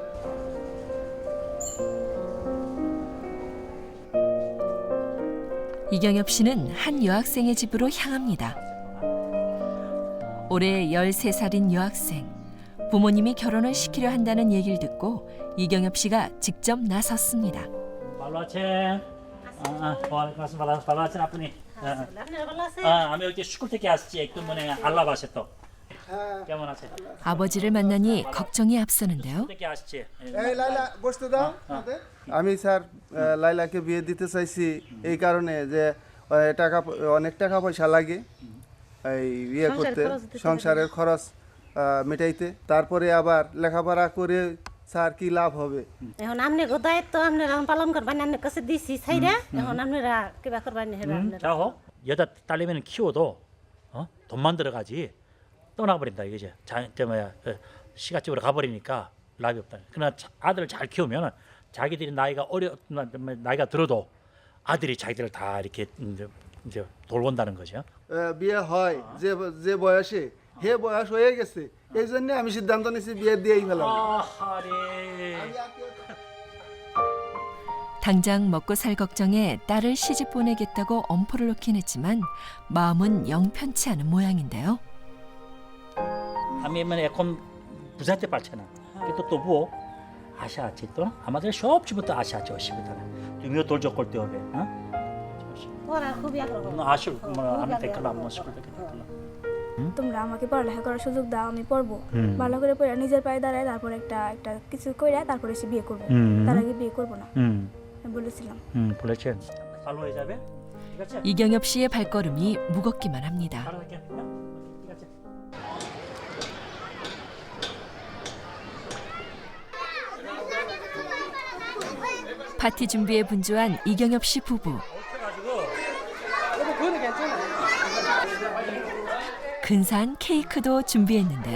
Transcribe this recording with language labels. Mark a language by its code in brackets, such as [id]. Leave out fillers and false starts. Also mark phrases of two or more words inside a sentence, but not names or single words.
[ko] 이경엽 씨는 한 여학생의 집으로 향합니다. 올해 13살인 여학생. 부모님이 결혼을 시키려 한다는 얘기를 듣고 이경엽 씨가 직접 나섰습니다. [bn] ভালো আছেন আপনি? আমি ওই যে স্কুল থেকে আসছি একটু মানে আল্লাহ বাসে তো কেমন আছে? [ko] 아버지를 만나니 걱정이 앞서는데요. [bn] থেকে আসছে এই লাইলা বসতে দাও। আমি স্যার লাইলাকে বিয়ে দিতে চাইছি এই কারণে যে অনেক টাকা পয়সা লাগে এই বিয়ে করতে, সংসারের খরচ মেটাইতে, তারপরে আবার লেখাপড়া করে স্যার কি লাভ হবে? এখন আপনি দায়িত্ব আপনারা পালন করবেন, আপনার কাছে দিছি ছাইরা এখন আপনারা কিবা করবেন হেরা [ko] 자호 여자 딸내미는 키워도 돈만 들어가지 떠나버린다 이거지. 시가집으로 가버리니까 락이 없다. 그러나 아들을 잘 키우면 자기들이 나이가 들어도 아들이 자기들을 다 이렇게 이제 돌본다는 거죠. [bn] বিয়ে হয় যে বয়সে হে বয়স হয়ে গেছে, এই জন্য আমি সিদ্ধান্ত নিয়েছি বিয়ে দিয়েই ফেলাম। [ko] 당장 먹고 살 걱정에 딸을 시집 보내겠다고 엄포를 놓긴 했지만 마음은 영 편치 않은 모양인데요. [bn] আমি মানে এখন বুঝাতে পারছে না কিন্তু তবুও আশা আছে তো আমাদের সব জীবনে আশা আছে অসুবিধা নেই তুমিও তোর যোগ করতে হবে হ্যাঁ ওরা খুবই আগ্রহ আসো আমি দেখলাম স্কুল থেকে দেখলাম তোমরা আমাকে পড়ালেখা করার সুযোগ দাও, আমি পড়বো, ভালো করে পড়ে নিজের পায়ে দাঁড়ায় তারপর একটা কিছু করে তারপরে সে বিয়ে করবো, তার আগে বিয়ে করবো না বলেছিলাম। বলেছেন ভালো হয়ে যাবে ঠিক আছে [ko] 이경엽 씨의 발걸음이 무겁기만 합니다. [bn] ভালো থাকেন ঠিক আছে [ko] 파티 준비에 분주한 이경엽 씨 부부. 그거는 괜찮아. 근사한 케이크도 준비했는데요.